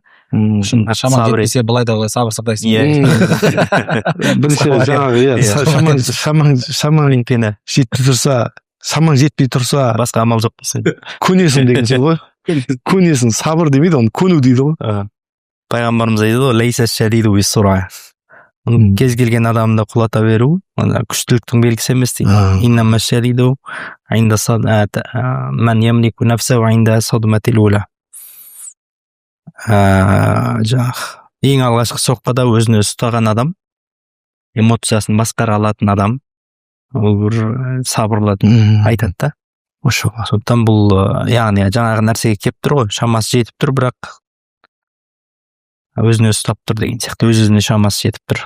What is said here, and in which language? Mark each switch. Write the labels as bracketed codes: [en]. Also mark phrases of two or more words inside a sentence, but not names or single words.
[kk] Шамаң жетпесе былай да былай сабыр сақтайсың. Бірінші шамаң жетпей тұрса, шамаң жетпей тұрса, басқа амал жоқ дейсің. Көнесің деген сөз ғой. Көнесің, сабыр демейді, оны көну дейді ғой. Пайғамбарымыз айтады ғой, [ar] ليس الشديد بالصرعة. [kk] Кез келген адамды құлата беру, күштіліктің белгісі емес дейді. [ar] إنما الشديد عند من يملك نفسه عند الصدمة الأولى. [kk] Ең алғашқы соққыда өзін өзі ұстаған адам, эмоциясын басқара алатын адам, ол бір сабырлы айтады да. Сондықтан бұл, яғни жаңағы нәрсеге келіп тұр ғой, шамасы жетіп тұр, бірақ өзін өзі ұстап тұр деген сияқты, өз-өзіне шамасы жетіп тұр.